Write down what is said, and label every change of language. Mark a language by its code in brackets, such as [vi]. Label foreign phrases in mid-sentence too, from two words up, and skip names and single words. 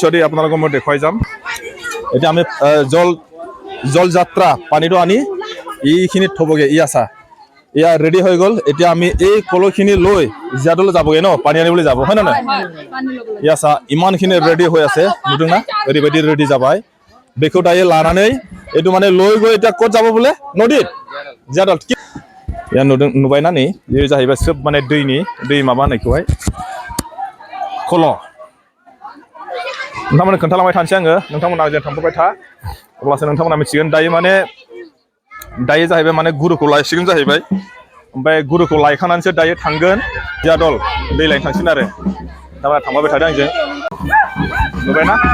[as] দি আপোনালোকক মই দেখুৱাই যাম এতিয়া আমি জল যাত্ৰা পানীটো আনি এইখিনিত থ'বগে ইয়া ৰেডি হৈ গ'ল এতিয়া আমি এই কলহখিনি লৈ জিয়াদলৈ যাবগে ন পানী আনিবলৈ যাব হয় নে নহয় ইয়া চা ইমানখিনি ৰেডি হৈ আছে নুদুং না [brx] ओरैबायदि ৰেডি जाबाय बेखौ दायो लानानै [as] এইটো মানে লৈ গৈ এতিয়া ক'ত যাব বোলে নদীত জিয়াদল [brx] या नुबायना नै बे जाहैबाय सोब माने दै माबा होनायखौहाय खल' नोंथांमोननो खोन्थालांबाय थानोसै आङो नोंथांमोना आंजों थांफाबाय था अब्लासो नोंथांमोना मिथिगोन दायो जाहैबाय माने गुरुखौ लायसिगोन जाहैबाय ओमफ्राय गुरुखौ लायखांनानैसो दायो थांगोन जियादल दै लायनो थांसिगोन आरो नोंथांमोना थांफाबाय थादों आंजों नुबायना